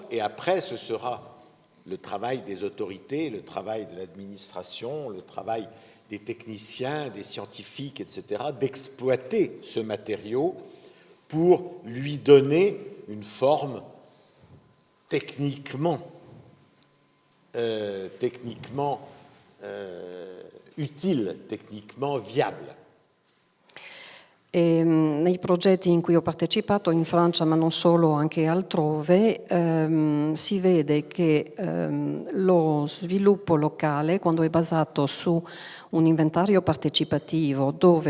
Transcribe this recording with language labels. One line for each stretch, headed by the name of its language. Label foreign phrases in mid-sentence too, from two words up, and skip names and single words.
French: et après ce sera le travail des autorités, le travail de l'administration, le travail des techniciens, des scientifiques, etc., d'exploiter ce matériau pour lui donner une forme techniquement utile, techniquement viable.
Italian: E nei progetti in cui ho partecipato in Francia, ma non solo, anche altrove, si vede che lo sviluppo locale, quando è basato su un inventario partecipativo dove